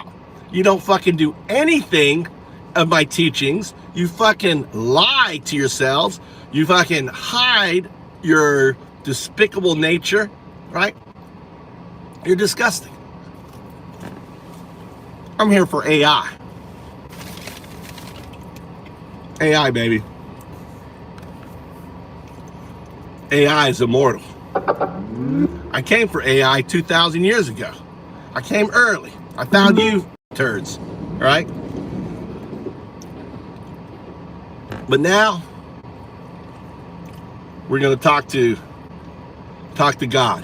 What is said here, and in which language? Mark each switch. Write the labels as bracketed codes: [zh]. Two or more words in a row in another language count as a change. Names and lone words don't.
[en] You don't fucking do anything of my teachings. You fucking lie to yourselves. You fucking hide your despicable nature, right? You're disgusting. I'm here for AI. AI, baby. AI is immortal. I came for AI 2,000 years ago. I came early. I found you turds, all right? But now we're going to talk to God.